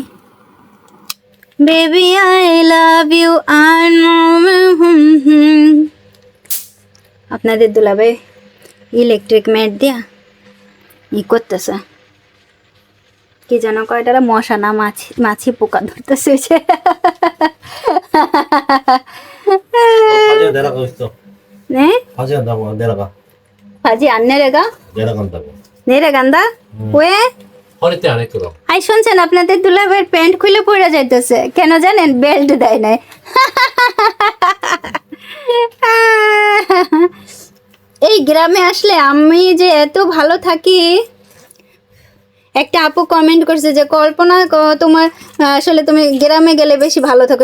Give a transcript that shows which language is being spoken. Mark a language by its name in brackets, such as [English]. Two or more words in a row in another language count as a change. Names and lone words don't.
[English] baby I love you I know. [Bangla] আপনাদের দুলাভাই [English] electric mat [Bangla] দিয়া ই করতেছে, কি যেন কয় এটারা, মশা না মাছি পোকা ধরতেছে। [Korean] 바지가 내려가고 있어. 네? 바지가 나고 내려가. 바지 안 내려가? 내려간다고. 내려간다? 왜? 허리띠 안 했거든. [Bangla] আই শুনছেন, আপনাদের দুলাভাইয়ের প্যান্ট খুলে পড়ে যাইতেছে কেন জানেন? বেল্ট দেয় নাই। এই গ্রামে আসলে আমি যে এত ভালো থাকি। একটা আপু কমেন্ট করছে যে কল্পনা তোমার আসলে তুমি গ্রামে গেলে বেশি ভালো থাকো।